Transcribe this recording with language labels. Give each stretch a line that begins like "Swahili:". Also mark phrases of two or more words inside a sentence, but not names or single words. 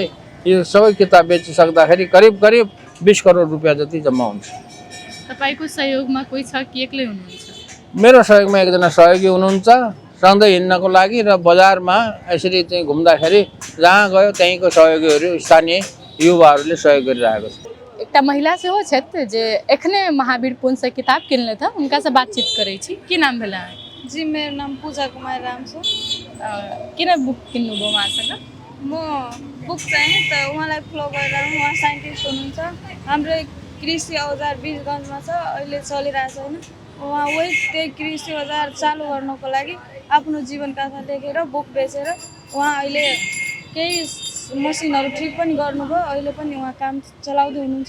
Nepali: यो सबै किताब बेचिसक्दाखेरि करिब 20 करोड रुपियाँ जति जम्मा हुन्छ। तपाईँको सहयोगमा कोही छ कि एक्लै हुनुहुन्छ? मेरो सहयोगमा एकजना सहयोगी हुनुहुन्छ सधैँ हिँड्नको लागि र बजारमा यसरी चाहिँ घुम्दाखेरि जहाँ गयो त्यहीँको सहयोगीहरू, स्थानीय युवाहरूले सहयोग गरिरहेको छ।
Maithili: एकटा महिला सेहो छथि जे एखने महावीर पुन से किताब किनले था, उनका से बातचीत करै छी। की नाम भेला?
Nepali: जी, मेरो नाम पूजा कुमार राम छ। किन बुक किन्नुभयो उहाँसँग? म बुक चाहिँ त उहाँलाई फलो गरेर, उहाँ साइन्टिस्ट हुनुहुन्छ, हाम्रो कृषि औजार वीरगन्जमा छ, अहिले चलिरहेको छैन। उहाँ वही त्यही कृषि औजार चालु गर्नको लागि आफ्नो जीवनकथा लेखेर बुक बेचेर उहाँ अहिले केही मसिनहरू ठिक पनि गर्नुभयो, अहिले पनि उहाँ काम चलाउँदै हुनुहुन्छ।